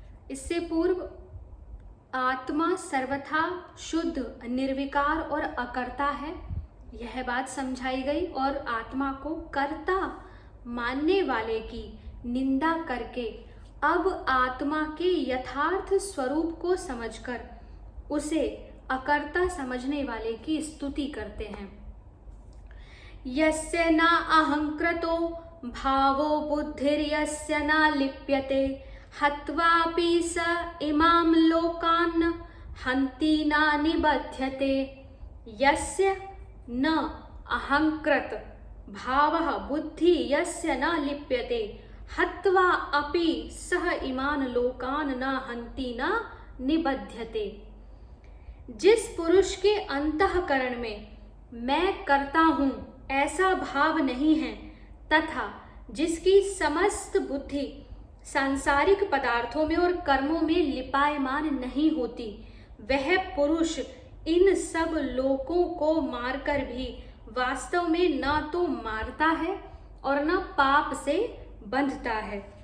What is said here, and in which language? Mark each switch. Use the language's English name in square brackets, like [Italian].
[Hindi] इससे पूर्व आत्मा सर्वथा शुद्ध, निर्विकार और अकर्ता है, यह बात समझाई गई और आत्मा को कर्ता मानने वाले की निंदा करके अब आत्मा के यथार्थ स्वरूप को समझकर उसे अकर्ता समझने वाले की स्तुति करते हैं। [Sanskrit] यस्य न अहंकृतो भावो बुद्धिर्यस्य न लिप्यते हत्वापि स इमां लोकान् हन्ति न निबध्यते। यस्य न अहंकृत भावः बुद्धि यस्य न लिप्यते हत्वा अपि सह इमान् लोकान् न हन्ति न निबध्यते। [Hindi] जिस पुरुष के अंतःकरण में मैं करता हूँ ऐसा भाव नहीं है तथा जिसकी समस्त बुद्धि सांसारिक पदार्थों में और कर्मों में लिपायमान नहीं होती, वह पुरुष इन सब लोकों को मारकर भी वास्तव में न तो मारता है और न पाप से बंधता है।